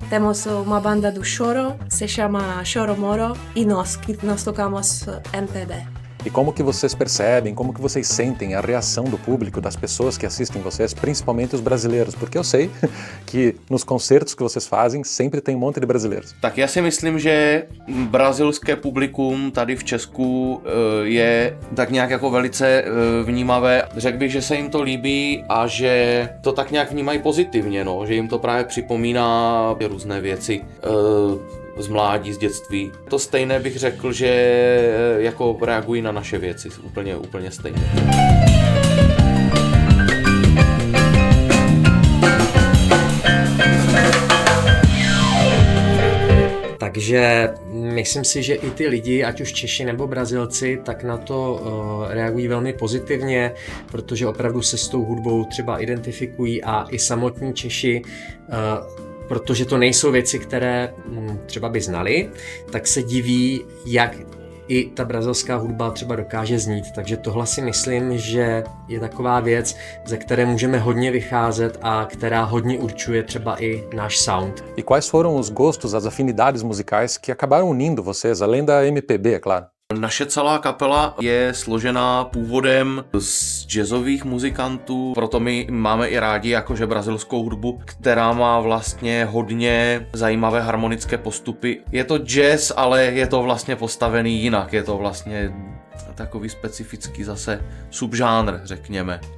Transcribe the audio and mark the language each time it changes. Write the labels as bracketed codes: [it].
[pt] Temos uma banda do choro, se chama Choro Moro, e nós tocamos MPB. E como que vocês percebem, como que vocês sentem a reação do público, das pessoas que assistem vocês, principalmente os brasileiros? Porque eu sei que nos concertos que vocês fazem sempre tem um monte de brasileiros. [cs] Tak já si myslím, že brazilské publikum tady v Česku je tak nějak jako velice vnímavé. Řekl bych, že se jim to líbí a že to tak nějak vnímají pozitivně, no, že jim to právě připomíná různé věci z mládí, z dětství. To stejné bych řekl, že jako reagují na naše věci, úplně stejně. Takže myslím si, že i ty lidi, ať už Češi nebo Brazilci, tak na to reagují velmi pozitivně, protože opravdu se s tou hudbou třeba identifikují a i samotní Češi, protože to nejsou věci, které třeba by znali, tak se diví, jak i ta brazilská hudba třeba dokáže znít. Takže tohle si myslím, že je taková věc, ze které můžeme hodně vycházet a která hodně určuje třeba i náš sound. [pt] E quais foram os gostos, as afinidades musicais que acabaram unindo vocês, além da MPB, é claro? [cs] Naše celá kapela je složená původem z jazzových muzikantů, proto my máme i rádi jakože brazilskou hudbu, která má vlastně hodně zajímavé harmonické postupy. Je to jazz, ale je to vlastně postavený jinak, je to vlastně takový specifický zase subžánr, řekněme.